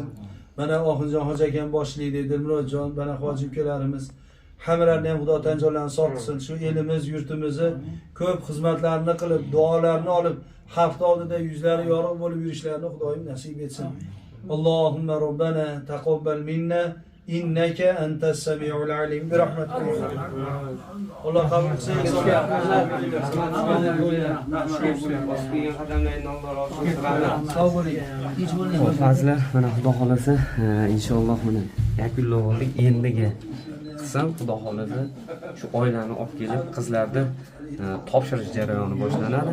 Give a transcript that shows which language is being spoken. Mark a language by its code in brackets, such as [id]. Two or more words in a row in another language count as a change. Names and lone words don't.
[uz] Mana Oxinjon Hoji akam boshchiligida Dilmurodjon, mana hoji ukalarimiz hammalarni ham Xudo tan jonlarini sog' qilsin. Shu elimiz, yurtimizni ko'p xizmatlarni qilib, duolarni olib, xalq oldida yuzlari yorug' bo'lib yurishlarini Xudoyim nasib etsin. [ar] اللهم ربنا تقبل منا إنك أنت السميع العليم برحمتك. [uz] Alloh qabul qilsin. Sog' bo'ling. Hech bo'lmang. Fazlar mana Xudo xolasa inshaalloh mana yakunlab oldik. Endiga qilsam Xudo xolasa shu oilani olib kelib qizlarni topshirish jarayoni boshlanadi.